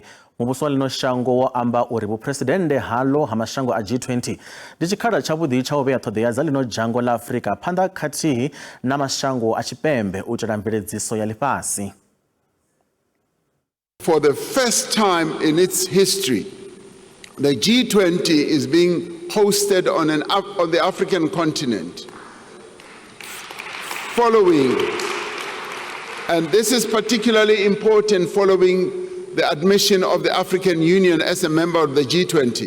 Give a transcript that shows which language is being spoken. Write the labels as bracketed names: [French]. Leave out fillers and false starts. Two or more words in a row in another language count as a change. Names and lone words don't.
[Venda] Muvhuso wa lino shango wo amba uri vhupresidennde halo ha mashango a G20 ndi tshikhala tshavhuḓi tsha u vhea ṱhoḓea dza lino dzhango la Afrika phanḓa khathihi na mashango a Tshipembe u itela mveledziso ya ḽifhasi. [English] For the first time in its history, the G20 is being hosted on the African continent. And this is particularly important following the admission of the African Union as a member of the G20.